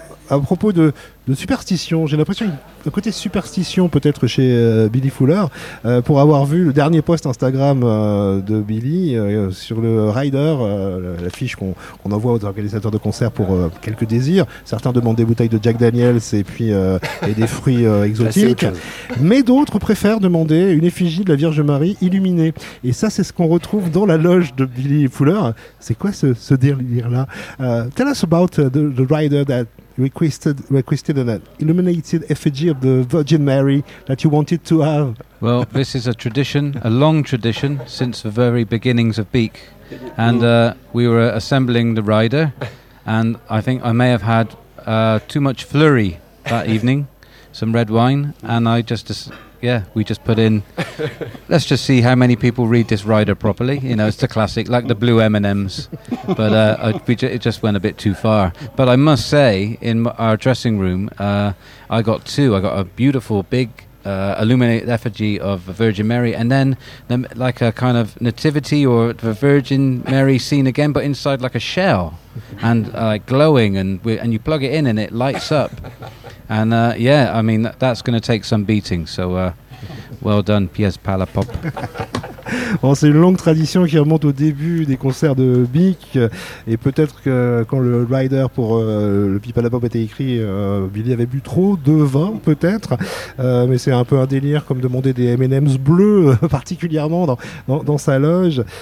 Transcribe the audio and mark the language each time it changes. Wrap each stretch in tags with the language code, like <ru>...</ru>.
<fr>à propos de superstition, j'ai l'impression un côté superstition peut-être chez Billy Fuller, pour avoir vu le dernier post Instagram de Billy sur le Rider, la fiche qu'on envoie aux organisateurs de concerts pour quelques désirs. Certains demandent des bouteilles de Jack Daniels et puis et des fruits exotiques. Mais d'autres préfèrent demander une effigie de la Vierge Marie illuminée. Et ça, c'est ce qu'on retrouve dans la loge de Billy Fuller. C'est quoi ce délire-là?</fr> <en>Tell us about the Rider that requested an illuminated effigy of the Virgin Mary that you wanted to have. Well, this is a tradition, a long tradition, since the very beginnings of Beak. And we were assembling the rider, and I think I may have had too much flurry that evening, some red wine, and I just, we just put in, let's just see how many people read this rider properly. You know, it's the classic, like the blue M&Ms. But it just went a bit too far. But I must say, in our dressing room, I got a beautiful big illuminated effigy of the Virgin Mary, and then like a kind of nativity or the Virgin Mary scene again, but inside like a shell and like glowing, and you plug it in and it lights up. And I mean, that's going to take some beating. So well done, Pièce Palapop.</en> <fr>Bon, c'est une longue tradition qui remonte au début des concerts de Beak, et peut-être que quand le rider pour le Pipalapop était écrit, Billy avait bu trop de vin, peut-être, mais c'est un peu un délire comme demander des M&M's bleus particulièrement dans sa loge.</fr>